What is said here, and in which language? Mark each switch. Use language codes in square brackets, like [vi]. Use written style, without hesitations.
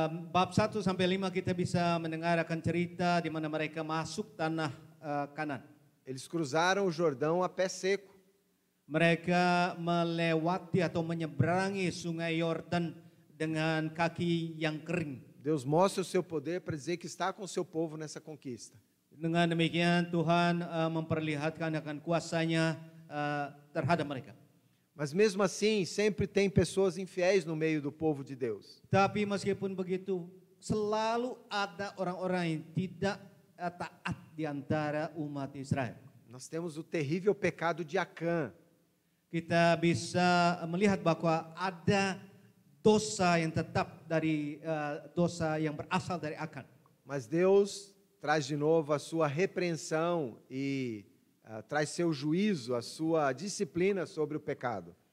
[id] Bab 1 sampai 5 kita bisa mendengar akan cerita di mana mereka masuk tanah Kanan. [pt] Eles cruzaram o Jordão a pé seco. [id] Mereka melewati atau menyeberangi sungai Yordan dengan kaki yang kering. [pt] Deus mostra o seu poder para dizer que está com o seu povo nessa conquista. [id] Dengan demikian Tuhan memperlihatkan akan kuasanya terhadap mereka. [pt] Mas mesmo assim, sempre tem pessoas infiéis no meio do povo de Deus. [id] Tapi meskipun begitu, selalu ada orang-orang yang tidak taat di antara umat Israel. [pt] Nós temos o terrível pecado de Acã. [id] Kita bisa melihat bahwa ada dosa yang tetap dari dosa yang berasal dari Akan. [pt] Mas Deus traz de novo a sua repreensão e traz seu juízo, a sua disciplina sobre o pecado.